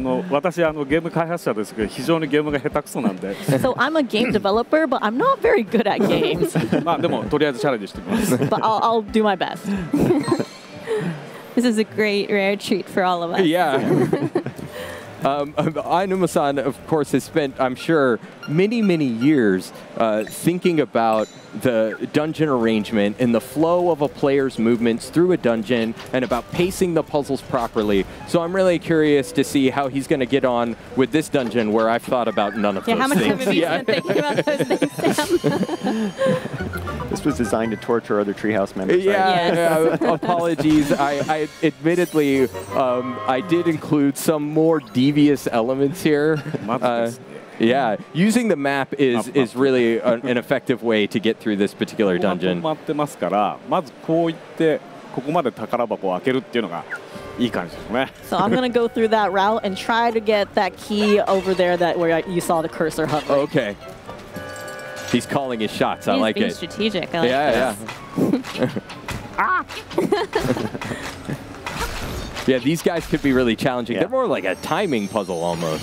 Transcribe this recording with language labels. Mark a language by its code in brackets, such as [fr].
[ja] 私ゲーム開発者ですけど非常にゲームが下手くそなんで。 [en] So I'm a game developer, but I'm not very good at games. [ja] まあでもとりあえずチャレンジしてみます。 [en] But I'll do my best. This is a great rare treat for all of us. Yeah. Ainuma-san, of course, has spent, I'm sure, many, many years thinking about the dungeon arrangement and the flow of a player's movements through a dungeon and about pacing the puzzles properly. So I'm really curious to see how he's going to get on with this dungeon where I've thought about none of those things. How much time have you spent thinking about those things, Sam? This was designed to torture other Treehouse members. Yeah, apologies. I admittedly, I did include some more devious elements here. Yeah, using the map is really an effective way to get through this particular dungeon. [ja] 止まってますから、まずこういってここまで宝箱を開けるっていうのがいい感じですね。 [en] So I'm gonna go through that route and try to get that key over there where you saw the cursor hovering. Okay. He's calling his shots. I like it. He's being strategic. I like this. Ah! Yeah, these guys could be really challenging. Yeah. They're more like a timing puzzle almost.